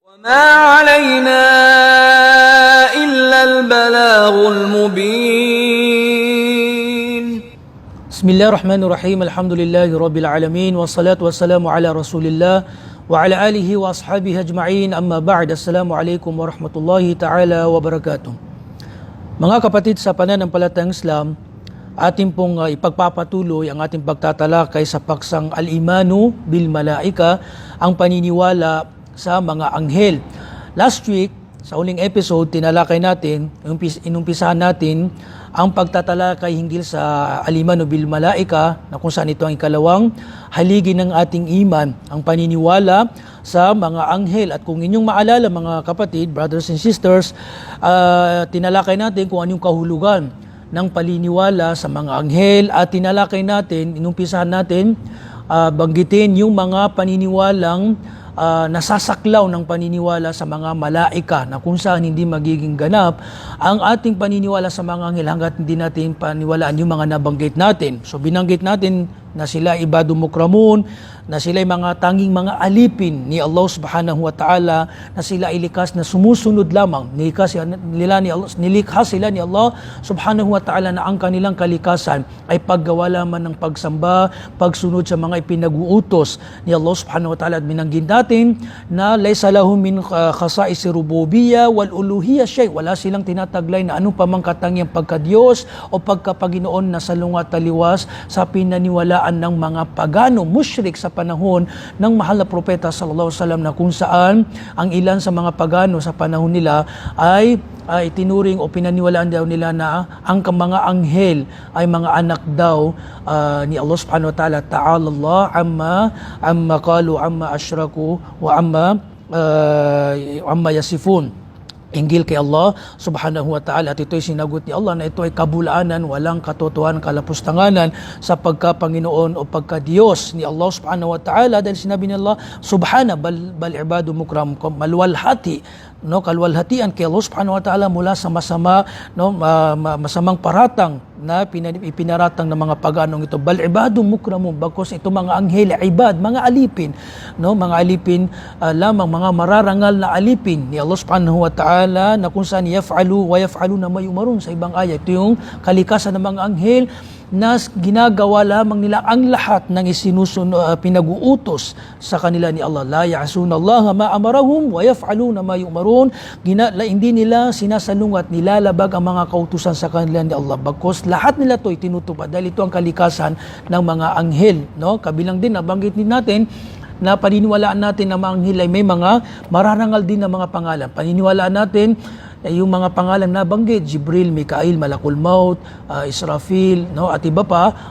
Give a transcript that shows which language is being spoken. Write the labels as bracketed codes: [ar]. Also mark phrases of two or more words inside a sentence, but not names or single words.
[ar] وما علينا إلا البلاغ المبين. بسم الله الرحمن الرحيم. الحمد لله رب العالمين والصلاة والسلام على رسول الله وعلى آله وأصحابه أجمعين. أما بعد, السلام عليكم ورحمة الله تعالى وبركاته. [tl] Mga kapatid sa pananampalatayang Islam, ating pong ipagpapatuloy ang ating pagtatalakay sa paksang [ar] الإيمان بالملائكة, [tl] ang paniniwala sa mga anghel. [en] Last week, [tl] sa uling episode, tinalakay natin, inumpisahan natin ang pagtatalakay hinggil sa [ar] الإيمان بالملائكة, [tl] na kung saan ito ang ikalawang haligi ng ating iman, ang paniniwala sa mga anghel. At kung inyong maalala mga kapatid, [en] brothers and sisters, [tl] tinalakay natin kung anong kahulugan ng paniniwala sa mga anghel, at tinalakay natin, inumpisahan natin, banggitin yung mga paniniwalang nasasaklaw ng paniniwala sa mga malaika, na kung saan hindi magiging ganap ang ating paniniwala sa mga anghel hanggat hindi natin paniwalaan yung mga nabanggit natin. So binanggit natin na sila [ar] عباد مكرمون, [tl] na sila ay mga tanging mga alipin ni Allah [ar] سبحانه وتعالى, [tl] na sila ay likas na sumusunod lamang. Nilikha sila ni Allah [ar] سبحانه وتعالى, [tl] na ang kanilang kalikasan ay paggawa lamang ng pagsamba, pagsunod sa mga ipinag-uutos ni Allah [ar] سبحانه وتعالى. [tl] At binanggit natin na [ar] ليس لهم من خصائص الربوبية والألوهية شيء. [tl] Wala silang tinataglay na anong pamang katangiang pagka-Diyos o pagka-Panginoon na salungat taliwas sa pinaniwalaan ng mga pagano, musyrik sa panahon ng mahal na propeta [ar] صلى الله عليه وسلم, [tl] na kung saan ang ilan sa mga pagano sa panahon nila ay tinuring o pinaniwalaan daw nila na ang mga anghel ay mga anak daw ni Allah [ar] سبحانه وتعالى. تعالى الله عما قالوا عما أشركوا وعما يصفون. [tl] Hinggil kay Allah [ar] سبحانه وتعالى, [tl] at ito'y sinagot ni Allah na ito ay kabulaanan, walang katotohanan, kalapustanganan sa pagka-Panginoon o pagka-Diyos ni Allah [ar] سبحانه وتعالى, [tl] dahil sinabi ni Allah [ar] سبحانه بل عباد مكرم, [tl] maluwalhati, no, kalwalhatian kay Allah [ar] سبحانه وتعالى [tl] mula sa masama, no, masamang paratang na ipinaratang ng mga paganong ito. [ar] بل عباد مكرمون, [tl] bagkus ito mga anghel, ibad, mga alipin, no, mga alipin lamang, mga mararangal na alipin ni Allah [ar] سبحانه وتعالى, [tl] na kung saan [ar] يفعل ويفعلون ما يؤمرون [tl] sa ibang ayat. Ito yung kalikasan ng mga anghel na ginagawa lamang nila ang lahat ng pinag-uutos sa kanila ni Allah. [ar] لا يعصون الله ما أمرهم ويفعلون ما يؤمرون. [tl] Hindi nila sinasalungat, nilalabag ang mga kautusan sa kanila ni Allah, bagkus lahat nila to itinutupad, dahil ito ang kalikasan ng mga anghel, no? Kabilang din, nabanggit din natin na paniniwalaan natin na mga anghel ay may mga mararangal din na mga pangalan. Paniniwalaan natin yung mga pangalan na banggit, Jibril, Mikail, Malakul Maut, Israfil, no, at iba pa.